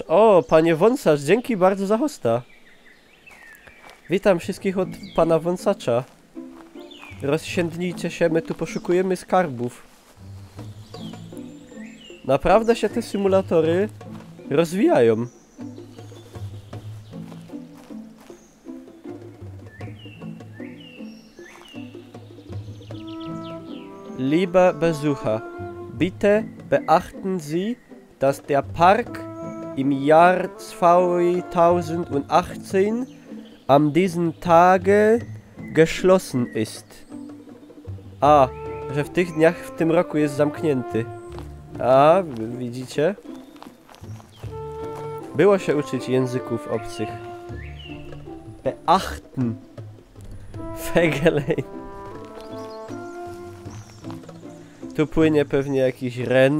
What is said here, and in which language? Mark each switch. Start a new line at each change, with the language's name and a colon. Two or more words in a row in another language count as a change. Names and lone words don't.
Polish: O, panie Wąsacz, dzięki bardzo za hosta. Witam wszystkich od pana Wąsacza. Rozsiędnijcie się, my tu poszukujemy skarbów. Naprawdę się te symulatory rozwijają.
German: Liebe Besucher, bitte beachten Sie, dass der Park im Jahr 2018 an diesem Tage geschlossen ist.
Polish: A, że w tych dniach w tym roku jest zamknięty. A, widzicie? Było się uczyć języków obcych.
German: Beachten. Fegelein.
Polish: Tu płynie pewnie jakiś Ren.